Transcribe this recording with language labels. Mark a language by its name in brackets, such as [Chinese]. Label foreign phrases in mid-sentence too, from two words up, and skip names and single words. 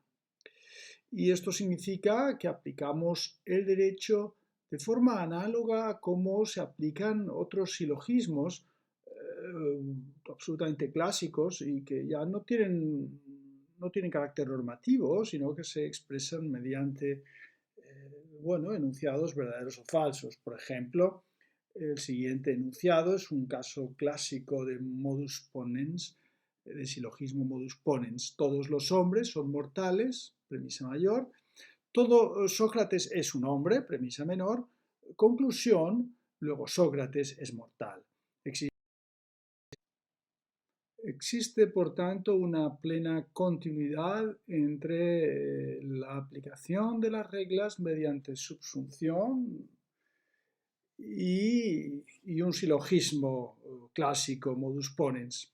[Spanish] Y esto significa que aplicamos el derecho de forma análoga a cómo se aplican otros silogismos absolutamente clásicos y que ya no tienen carácter normativo, sino que se expresan mediante enunciados verdaderos o falsos. Por ejemplo, el siguiente enunciado es un caso clásico de [Latin] modus ponens, [Spanish] de silogismo [Latin] modus ponens. [Spanish] Todos los hombres son mortales, premisa mayor. Todo Sócrates es un hombre, premisa menor. Conclusión, luego Sócrates es mortal. Existe, por tanto, una plena continuidad entre la aplicación de las reglas mediante subsunción y un silogismo clásico, [Latin] modus ponens.